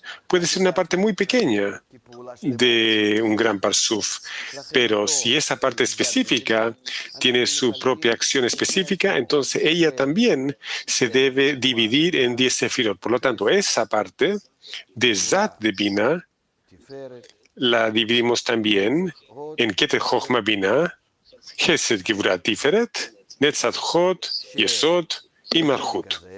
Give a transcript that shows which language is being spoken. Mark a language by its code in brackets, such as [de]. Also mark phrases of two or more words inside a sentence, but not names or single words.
[es] Puede ser una parte muy pequeña de un gran parsuf, pero si esa parte específica tiene su propia acción específica, entonces ella también se debe dividir en 10 sefirot. Por lo tanto, esa parte de Zat de Binah la dividimos también en Keter Chochma Binah, Gesed, Gevurat, Tiferet, Netzat, Hod, Yesod y Malhut.